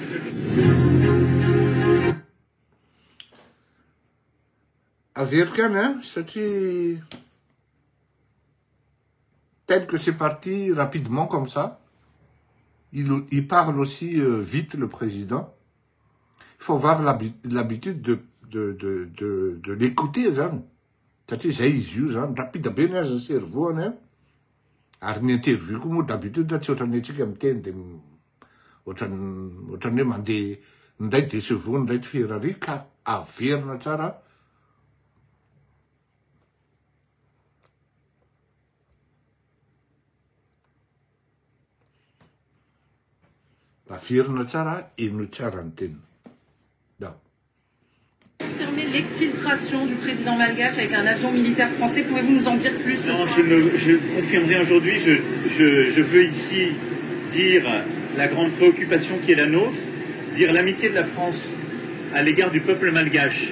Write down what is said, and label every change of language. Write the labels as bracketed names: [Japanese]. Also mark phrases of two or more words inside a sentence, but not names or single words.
[French] Averkan, hein, tel que c'est parti rapidement comme ça, il parle aussi vite, le président. Il faut avoir l'habitude de l'écouter, hein. C'est-à-dire, j'ai eu, hein, rapide, bien, je sais, hein. [Malagasy] Ary ny interview koa moa d'habitude tsy ohatran'ny antsika miteny de ohatran'ny hoe mandeha ndray de sevoa ndray tsy firary ka averina tsara averina tsara eno tsara ny teny da [French] Confirmer l'exfiltration du président malgache avec un avion militaire français. Pouvez-vous nous en dire plus? Non, je confirme rien aujourd'hui. Je veux ici dire la grande préoccupation qui est la nôtre, dire l'amitié de la France à l'égard du peuple malgache.